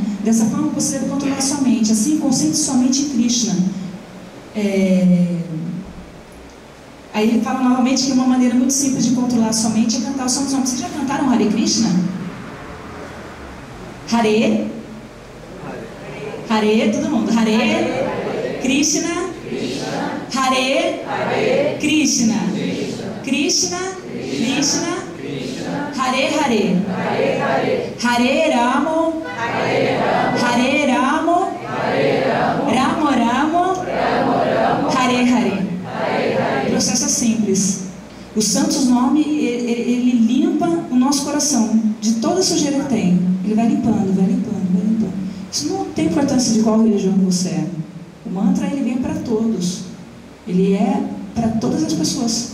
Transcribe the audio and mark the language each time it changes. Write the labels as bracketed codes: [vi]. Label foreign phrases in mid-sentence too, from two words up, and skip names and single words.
[pt] Dessa forma você deve controlar sua mente. Assim, concentre sua mente em Krishna. Aí ele fala novamente que uma maneira muito simples de controlar sua mente é cantar os santos nomes. Vocês já cantaram Hare Krishna? [sa] Hare, Hare, [pt] todo mundo. [sa] Hare Krishna, Hare Krishna, Krishna, Krishna, Hare Hare, Hare Ramo, Hare Ramo, Ramo Ramo, Hare Hare. [pt] O processo é simples. O Santos Nome, ele limpa o nosso coração de toda a sujeira que tem. Ele vai limpando, vai limpando, vai limpando. Isso não tem importância de qual religião você é. O mantra, ele vem para todos. Ele é para todas as pessoas.